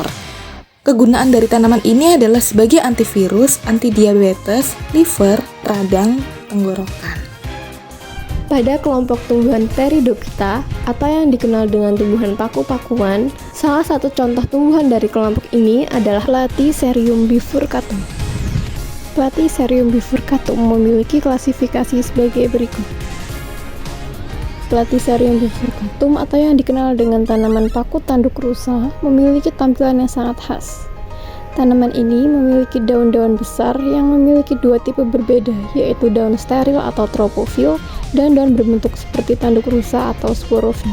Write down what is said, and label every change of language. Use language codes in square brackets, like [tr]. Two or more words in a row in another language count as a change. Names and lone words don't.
[id] Kegunaan dari tanaman ini adalah sebagai antivirus, antidiabetes, liver, radang, tenggorokan. Pada kelompok tumbuhan Pteridophyta atau yang dikenal dengan tumbuhan paku-pakuan, salah satu contoh tumbuhan dari kelompok ini adalah Platycerium bifurcatum. Platycerium bifurcatum memiliki klasifikasi sebagai berikut. Platycerium bifurcatum atau yang dikenal dengan tanaman paku tanduk rusa memiliki tampilan yang sangat khas. Tanaman ini memiliki daun-daun besar yang memiliki dua tipe berbeda, yaitu daun steril atau tropofil dan daun berbentuk seperti tanduk rusa atau sporofil.